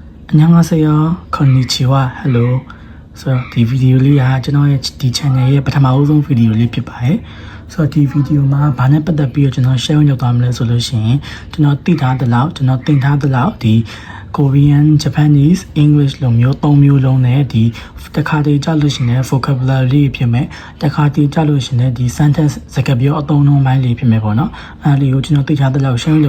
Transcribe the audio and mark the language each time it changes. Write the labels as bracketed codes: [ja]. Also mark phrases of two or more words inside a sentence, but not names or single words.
[ko] 안녕하세요. 건니치와 hello. So 이 비디오를 저는 이 채널에 처음 비디오를 비봐요. So 이 비디오 [my] မှာဘာနဲ့ပတ်သက်ပြီးတော့ကျွန်တော် share လုပ်သွားမလဲဆိုလို့ရှိရင်ကျွန်တော်သိထားတဲ့လောက်ကျွန်တော်သင်ထားတဲ့လောက်ဒီ Korean, Japanese, English လိုမျိုး၃မျိုးလုံးနဲ့ဒီတစ်ခါတည်း ကြားလို့ရှိရင် vocabulary ဖြစ်မယ်တစ်ခါတည်းကြားလို့ရှိရင်ဒီ sentence စကားပြောအသုံးအနှုန်းပိုင်းလေးဖြစ်မယ်ပေါ့နော်အဲ့ဒီကိုကျွန်တော်သိထားတဲ့လောက် share လုပ်